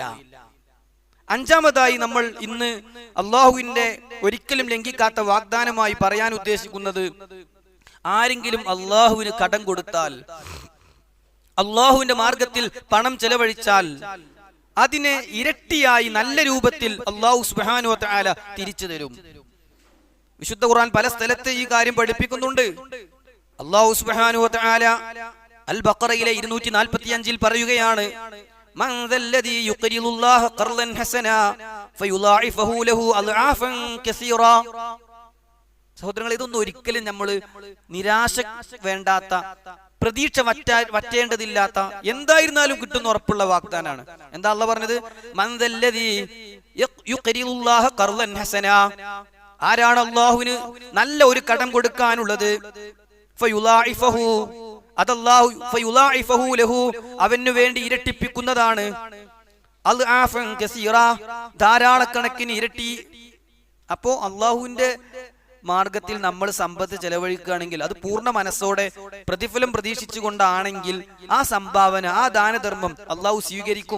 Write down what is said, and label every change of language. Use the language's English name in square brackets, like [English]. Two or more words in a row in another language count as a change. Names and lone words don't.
[Malayalam] 5-മതായി നമ്മൾ ഇന്ന് അള്ളാഹുവിന്റെ ഒരിക്കലും ലംഘിക്കാത്ത വാഗ്ദാനമായി പറയാൻ ഉദ്ദേശിക്കുന്നത്, ആരെങ്കിലും അള്ളാഹുവിന് കടം കൊടുത്താൽ, അള്ളാഹുവിന്റെ മാർഗത്തിൽ പണം ചെലവഴിച്ചാൽ അതിനെ ഇരട്ടിയായി നല്ല രൂപത്തിൽ [Arabic] الله سبحانه وتعالى [Malayalam] തിരിച്ചു തരും. വിശുദ്ധ ഖുർആൻ പല സ്ഥലത്ത് ഈ കാര്യം പഠിപ്പിക്കുന്നുണ്ട്. [Arabic] الله سبحانه وتعالى [Malayalam] അൽ ബഖറയിലെ 245-ൽ പറയുകയാണ്, [Arabic] من ذا الذي يقرض الله قرضا حسنا فيضاعفه له اضعافا كثيرا. [Malayalam] സഹോദരങ്ങളെ, ഇതൊന്നും ഒരിക്കലും നമ്മൾ നിരാശ വേണ്ടാത്ത, പ്രതീക്ഷ വറ്റേണ്ടതില്ലാത്ത, എന്തായിരുന്നാലും കിട്ടുന്ന ഉറപ്പുള്ള വാഗ്ദാനാണ്. എന്താ അല്ലാഹ് പറഞ്ഞത്? [Arabic] من ذا الذي يقرض الله قرضا حسنا, [Malayalam] ആരാണ് അള്ളാഹുവിന് നല്ല ഒരു കടം കൊടുക്കാനുള്ളത്? [Arabic] فيضاعفه، أتالله فيضاعفه له, [Malayalam] അവനു വേണ്ടി ഇരട്ടിപ്പിക്കുന്നതാണ്. [Arabic] أضعافا كثيرة, [Malayalam] ധാരാളക്കണക്കിന് ഇരട്ടി. അപ്പോ അള്ളാഹുവിന്റെ മാർഗത്തിൽ നമ്മൾ സമ്പത്ത് ചെലവഴിക്കുകയാണെങ്കിൽ അത് പൂർണ്ണ മനസ്സോടെ പ്രതിഫലം പ്രതീക്ഷിച്ചുകൊണ്ടാണെങ്കിൽ ആ സംഭാവന, ആ ദാനധർമ്മം അള്ളാഹു സ്വീകരിക്കും.